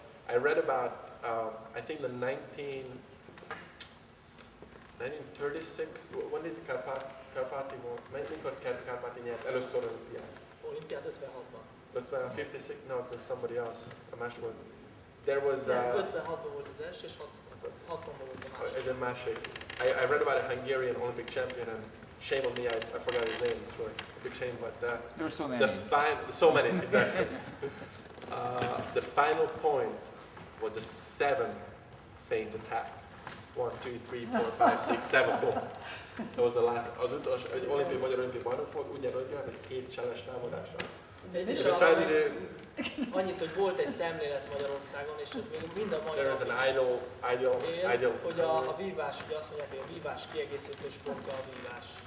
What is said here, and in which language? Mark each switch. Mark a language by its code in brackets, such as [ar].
[en] I read about, I think the 1936, when did Karpati won? [hu] Mikor Karpati nyert először olimpiát? Olimpiát 56-ban. [en] 56? No, it was somebody else. [hu] A más volt. [en] There was, [hu] 56-ban volt az első, és 60-ban volt a másik. ez egy másik. [en] I read about a Hungarian Olympic champion, and shame on me, I forgot his name. It's really a big shame, but There are so many. so many, exactly. The final point was a 7 feint attack. 1, 2, 3, 4, 5, 6, 7, boom. That was the last. [hu] Az utolsó, egy olimpiai magyar olimpiai bajnok volt, ugyanúgy jött egy 2 cseles támadással. És [en] So try to do. [hu] annyit, hogy volt egy szemlélet Magyarországon, és ez még mind a mai [en] There is an [hu] napig [en] ideal. [hu] hogy a vívás, ugye azt mondják, hogy a vívás kiegészítő sportja a vívás.